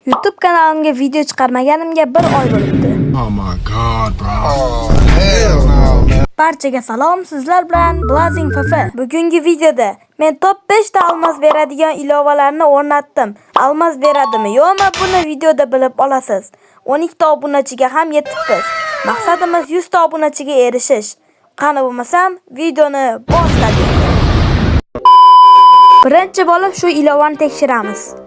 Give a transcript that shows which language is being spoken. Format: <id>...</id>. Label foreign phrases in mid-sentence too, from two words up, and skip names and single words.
<uz>YouTube kanalimga video chiqarmaganimga 1 oy bo'libdi.</uz> <en>Oh my god, bro. Oh, hell no, man.</en> <uz>Barchaga salom, sizlar bilan Blazing FF. Bugungi videoda men top 5 ta almaz beradigan ilovalarni o'rnatdim. Almaz beradimi, yo'qmi, buni videoda bilib olasiz. 12 ta obunachiga ham yetibmiz. Maqsadimiz 100 ta obunachiga erishish. Qani bo'lmasam, videoni boshladik. Birinchi bo'lib shu ilovani tekshiramiz.</uz>